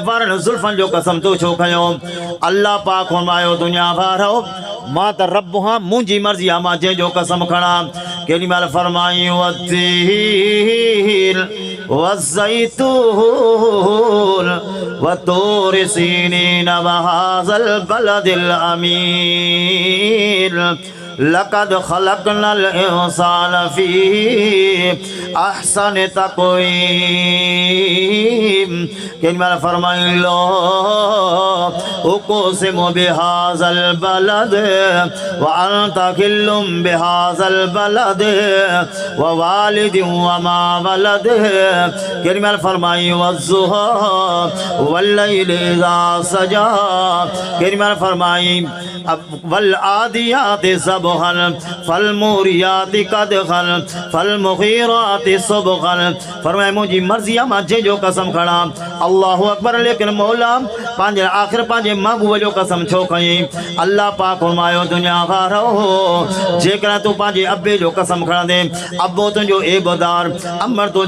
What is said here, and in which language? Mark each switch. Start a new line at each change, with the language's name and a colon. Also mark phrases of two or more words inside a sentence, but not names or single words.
Sindhi: वारनि ज़ुल्फ़नि जो कसम तो छो खयो अल्लाह पाक फरमायो दुनिया वारो मां त रब हाँ मुंहिंजी मर्ज़ी आहे मां जंहिंजो कसम खणा केॾी महिल फरमाई
Arabic: والتين والزيتون وطور سينين وهذا البلد الأمين لقد خلقنا الإنسان في أحسن तक़वीम
Sindhi: केॾी महिल फरमाई
Arabic: لا أقسم بهذا البلد و أنت حل بهذا البلد و والد و ما ولد
Sindhi: केॾी महिल फरमाई
Arabic: والضحى والليل إذا سجى
Sindhi: केॾी महिल फरमाई
Arabic: وال عاديات ضبحا فال موريات قدحا فال مغيرات صبحا
Sindhi: फरमाए मुंहिंजी मर्ज़ी आहे मां जंहिंजो कसम खणा
Arabic: الله أكبر
Sindhi: लेकिन मौला पंहिंजे आख़िर पंहिंजे महबूब जो कसम छो खईं अल्लाह पाक फरमायो दुनिया वारो जेकर तूं पंहिंजे अबे जो कसम खणंदे अबो तुंहिंजो एबदार अमर तुंहिंजी